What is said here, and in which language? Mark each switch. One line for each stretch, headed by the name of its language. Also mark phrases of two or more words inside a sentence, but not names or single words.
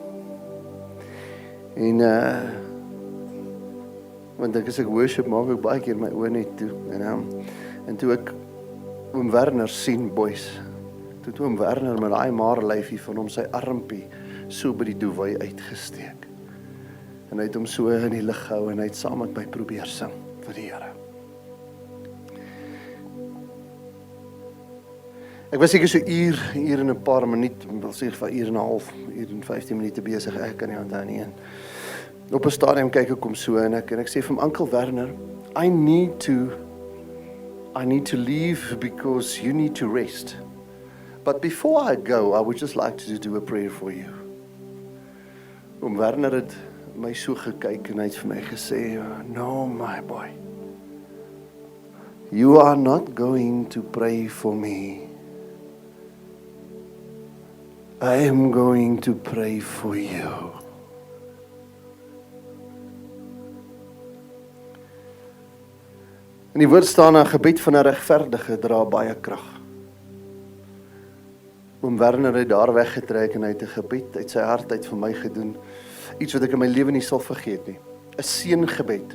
Afrikaans: En want as ek worship maak ek baie keer my oë net toe en toe ek oom Werner sien boys, toe oom Werner met daai maarlyfie van hom sy armpie so by die doewy uitgesteek en hy het hom so in die lug gehou en hy het saam met my probeer sing vir die Here. Ek was seker so uur en 'n paar minuut, wil sê vir uur en 'n half, uur en 15 minute besig, ek kan nie onthou nie. Op 'n stadium kyk ek hom so en ek sê vir hom, Uncle Werner,
English: I need to leave because you need to rest. But before I go, I would just like to do a prayer for you.
Afrikaans: Oom Werner het my so gekyk en hy het vir my gesê,
English: no my boy, you are not going to pray for me. I am going to pray for you.
Afrikaans: In die woord staan 'n gebed van 'n regverdige dra baie krag. Oom Werner het daar weggetrek en hy het 'n gebed uit sy hart uit vir my gedoen. Iets wat ek in my lewe nie sal vergeet nie. 'n Seëngebed.